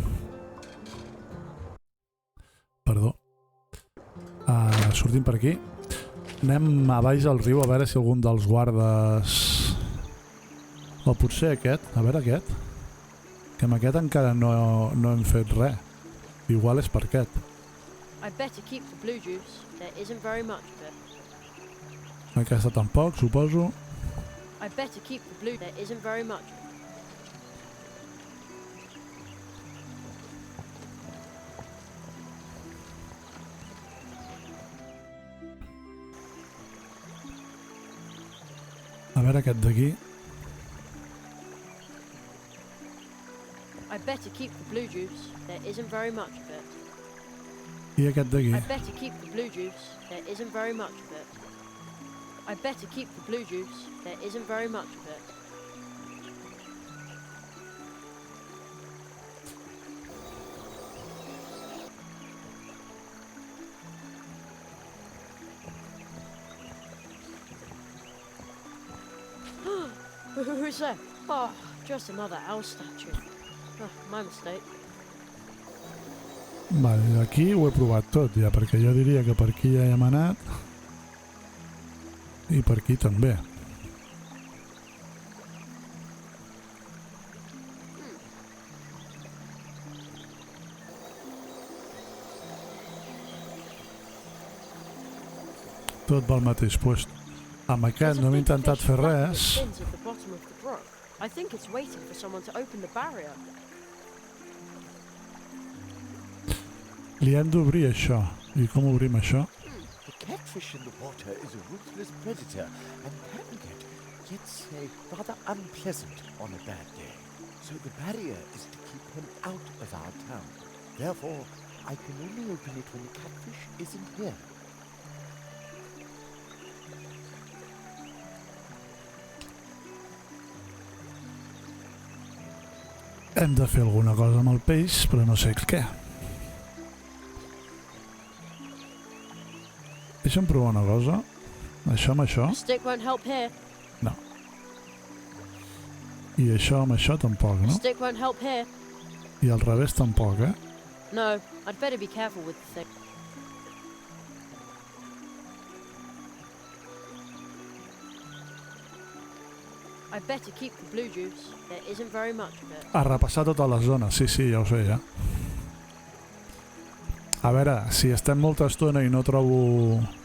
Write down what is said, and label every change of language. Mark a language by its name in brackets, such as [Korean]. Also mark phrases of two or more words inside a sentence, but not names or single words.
[Catalan] Perdó. Sortim per aquí. Anem a baix al riu a veure si algun dels guardes... O potser aquest. A veure aquest. Que amb aquest encara no hem fet res. Igual és per aquest. [English] I'd better keep the blue juice. There isn't very much of it. [Catalan] Aquesta tampoc, suposo. [English] I'd better keep the blue. There isn't very much of it. [Catalan] A veure aquest d'aquí. [English] I'd better keep the blue juice. There isn't very much of it. [Catalan] I aquest d'aquí. [English] I'd better keep the blue juice. There isn't very much of it. I'd better keep the blue juice. There isn't very much of it. Who's that? Oh, just another owl statue. Oh, my mistake. [Catalan] Vale, aquí ho he provat tot ja, perquè jo diria que per aquí ja hem anat. I per aquí també. Tot pel mateix lloc. Amb aquest no hem intentat fer res. [English] I think it's waiting for someone to open the barrier. [Catalan] Li hem d'obrir això. I com obrim això? [English] The catfish in the water is a ruthless predator and can get, let's say, rather unpleasant on a bad day. So the barrier is to keep him out of our town. Therefore, I can only open it when the catfish isn't here. [Catalan] Hem de fer alguna cosa amb el peix, però no sé què. Deixa'm provar una cosa. Això amb això? [English] Stick won't help here. [Catalan] No. I això amb això tampoc, no? [English] Stick won't help here. [Catalan] I al revés tampoc, eh? [English] No, I'd better be careful with the thing. I'd better keep the blue juice. There isn't very much of it. [Catalan] A repassar tota la zona, sí, ja ho sé, ja. A veure, si estem molta estona i no trobo...